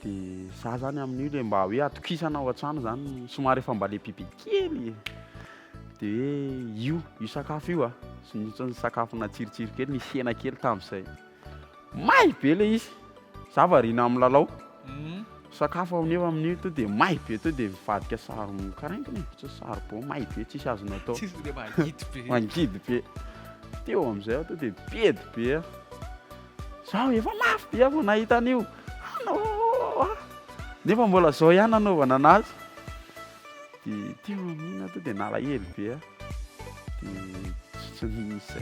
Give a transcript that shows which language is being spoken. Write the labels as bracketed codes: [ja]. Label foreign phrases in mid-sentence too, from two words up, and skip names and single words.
[mg] De za zany amin'io le mba hoe atokisana ao an-trano zany somary efa mba le biby kely de hoe io sakafo io sy ny sakafona tsiritsiry kely nisy hena kely tam'zay may be le izy za variana amin'ny lalao sakafo amin'io amin'io to de may be to de mivadika sary karaingina tsy saribao may be tsisy azonao atao mangidy be teo am'zay aho to de bedy be zaho efa mafy be vao nahita an'io nefa mbola zao ihany nanaovana anazy de teo amin'iny to de nalahelo be de tsy nisy